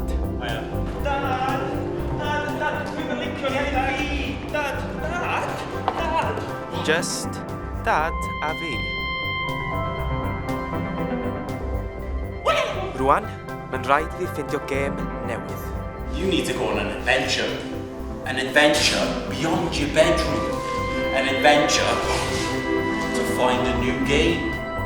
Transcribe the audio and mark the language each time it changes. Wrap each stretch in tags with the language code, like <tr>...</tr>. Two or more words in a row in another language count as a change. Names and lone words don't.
<cy>Dad, dwi'n licio iaith a i. Dad.</cy> <en>Just dad</en> <cy>a fi. Rwan, mae'n rhaid i fi ffindio gêm newydd.</cy> <en>You need to go on an adventure. An adventure beyond your bedroom. An adventure to find a new game.</en>